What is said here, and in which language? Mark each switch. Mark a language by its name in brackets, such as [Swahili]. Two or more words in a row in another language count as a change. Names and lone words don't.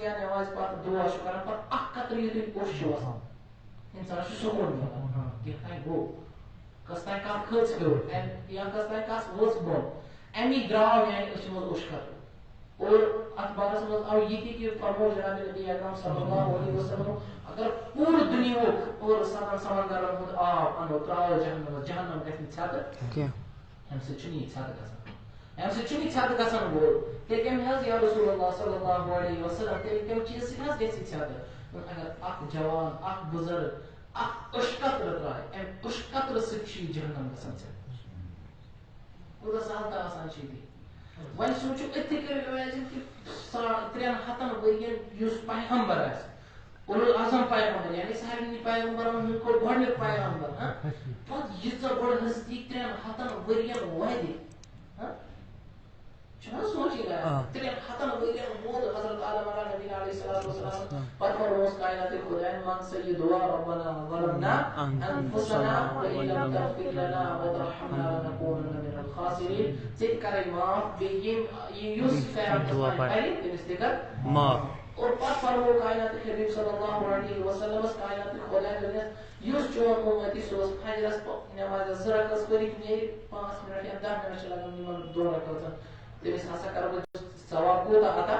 [Kashmiri] یا نٮ۪مازِ پتہٕ دُعا چھُ کران پتہٕ اکھ قطرٕ یُتھُے اوٚش چھُ وسان انسانس چھُ سکوٗن مِلان کینٛہہ تانۍ گوٚو کٔژ تانۍ کتھ کھٔژ ہیوٚر یا کٔژ تانۍ کتھ ؤژھ بۄن امی درٛاو میانہِ أچھِ منٛز اوٚش قطرٕ اور اتھ بارس منٛز آو یہِ تہِ کہِ فرمو جناب نبی اکرم [Arabic] صلی اللہ علیہ وسلم [Kashmiri] اگر پوٗرٕ دُنیہُک اور 7 سمندرن ہُنٛد آب انو تراوو جہنمس جہنم گژھِ نہٕ ژھٮ۪تہٕ امہِ سۭتۍ چھُنہٕ یہِ ژھٮ۪تہٕ گژھان امہِ سۭتۍ چھُنہٕ یہِ ژھٮ۪تہٕ گژھان وول تیٚلہِ کٔمۍ حظ [Arabic] یا رسول اللہ صلی اللہ علیہ وسلم [Kashmiri] تیٚلہِ کمہِ چیٖزٕ سۭتۍ حظ گژھِ یہِ ژھٮ۪تہٕ اگر اکھ جوان اکھ بُزرگ اکھ أچھ قطرٕ ترٛایہِ امہِ أچھ قطرٕ سۭتۍ چھُ یہِ جہنم گژھان ژھٮ۪تہٕ کوٗتاہ سہل تہٕ آسان چھُ ییٚتہِ وۄنۍ سوٗنٛچِو أتھی کٔرِو اِمیجِن کہِ 3 ہتن ؤرین یُس پیغمبر آسہِ اولُل اعظم پیغمبر یعنی سارنٕے پیغمبرن ہُنٛد کوٚر گۄڈنیُک پیغمبر پتہٕ ییٖژاہ بٔڑ ہستی 3 ہتن ؤرین واتہِ چھُنہ سونٛچِنۍ آسان 3 ہتن ؤرین ووت حضرت آدم علیہ نبی [Arabic] علیہ الصلوۃ والسلام [Kashmiri] پتہٕ فرمووُس کائناتِ خدایَن مان سا یہِ دعا [Arabic] ربنا ظلمنا انفسنا وان لم تغفر لنا وترحمنا لنكونن من الخاسرین [Kashmiri] ژٕ تہِ کَرے معاف بیٚیہِ یُس فیرَن کرِ تٔمِس تہِ کر معاف اور پتہٕ فرموو کائناتِ حبیٖب صلی اللہ علیہ وسلمس کائناتِ خۄداے دوٚپنَس یُس چون اُمتی سُہ اوس فجرس نٮ۪مازِ 2 رکعت پٔرِتھ نیرِ 5 منٹ یا 10 منٹ چھِ لگان یِمن 2 رکعتن تٔمِس ہسا کرو بہٕ ثواب کوٗتاہ عطا